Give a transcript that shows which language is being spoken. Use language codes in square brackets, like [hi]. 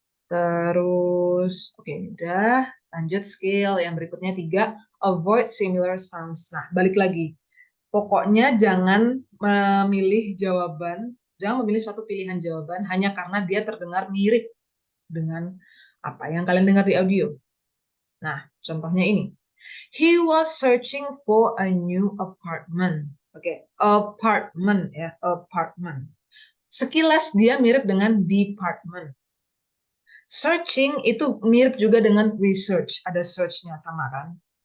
[id] Terus, oke, udah. Lanjut skill yang berikutnya 3. [en] Avoid similar sounds. [id] Nah, balik lagi. Pokoknya jangan memilih suatu pilihan jawaban hanya karena dia terdengar mirip dengan apa yang kalian dengar di audio. Nah, contohnya ini. [en] He was searching for a new apartment. [id] Oke, apartment ya, apartment. Sekilas dia mirip dengan department. Searching itu mirip juga dengan research, ada search-nya sama kan.